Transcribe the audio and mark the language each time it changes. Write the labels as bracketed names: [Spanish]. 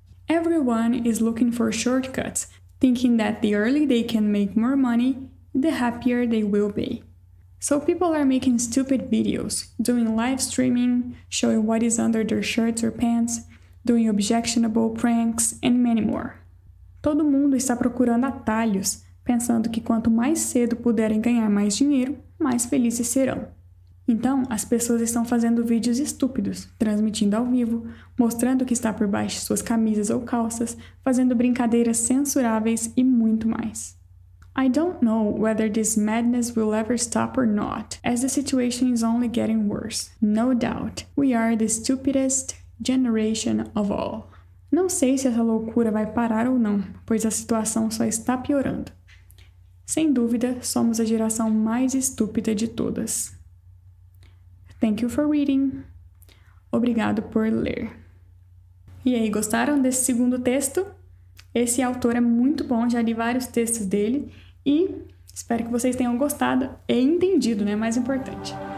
[English] Everyone is looking for shortcuts, thinking that the early they can make more money, the happier they will be. So people are making stupid videos, doing live streaming, showing what is under their shirts or pants, doing objectionable pranks, and many more. [Portuguese] Todo mundo está procurando atalhos, pensando que quanto mais cedo puderem ganhar mais dinheiro, mais felizes serão. Então, as pessoas estão fazendo vídeos estúpidos, transmitindo ao vivo, mostrando o que está por baixo de suas camisas ou calças, fazendo brincadeiras censuráveis e muito mais. [English] I don't know whether this madness will ever stop or not, as the situation is only getting worse. No doubt, we are the stupidest generation of all. [Portuguese] Não sei se essa loucura vai parar ou não, pois a situação só está piorando. Sem dúvida, somos a geração mais estúpida de todas. [English] Thank you for reading. [Portuguese] Obrigado por ler. E aí, gostaram desse segundo texto? Esse autor é muito bom, já li vários textos dele e espero que vocês tenham gostado e entendido, né? Mais importante.